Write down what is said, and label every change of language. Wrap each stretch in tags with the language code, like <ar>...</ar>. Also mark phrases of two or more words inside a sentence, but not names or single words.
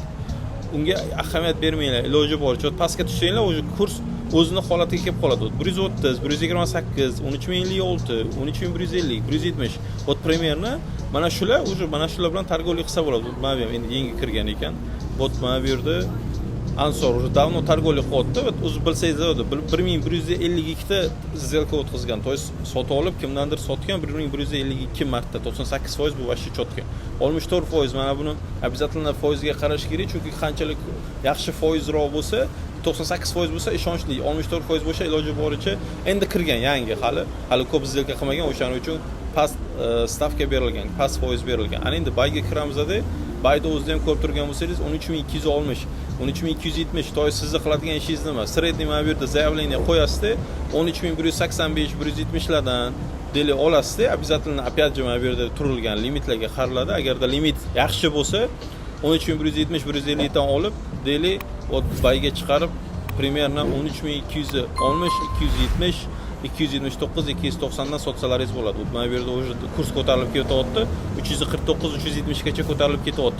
<uz>Unga ahamiyat bermanglar. Iloji boricha pastga tushsanglar, o'sha kurs o'zini holatiga kelib qoladi. 130, 128, 13056, 13150, 170.</uz> <ru>Вот примерно</ru> <uz>mana shular bilan торговlik qilsa bo'ladi. Mana ham endi yangi kirgan ekan. Вот mana bu yerda Ansor</uz> <ru>уже давно</ru> <uz>торговlik qilyapti. O'zi bilsangiz edi, 1152 ta сделка o'tkazgan.</uz> <ru>то есть</ru> <uz>sotib olib, kimdandir sotgan 1152 marta, 98% bu vashi chotgan. 64% mana buni обязательно foizga qarash kerak, chunki qanchalik yaxshi foizroq bo'lsa, 98% bo'lsa ishonchli, 64% bo'lsa iloji boricha endi kirgan yangi, hali ko'p сделка qilmagan, o'shaning uchun past stavka berilgan, past foiz berilgan. Ana endi bayga kiramizda, bayda o'zida ham ko'rib turgan bo'lsangiz 13260, 13270,</uz> <ru>то есть</ru> <uz>sizni qiladigan ishingiz nima? Sredniy mana bu yerda заявление qo'yasiz, 13185, 170 lardan deylik olasiz,</uz> <ru>обязательно опять же</ru> <uz>mana bu yerda turilgan limitlarga qariladi. Agarda limit yaxshi bo'lsa, 13170, 150 dan olib, deylik, bayga chiqarib, примерно 13260, 270, 279, 290 dan sotsalaringiz bo'ladi. Mana bu yerda o'sha kurs ko'tarilib ketyapti. 349, 370 gacha ko'tarilib ketyapti.</uz>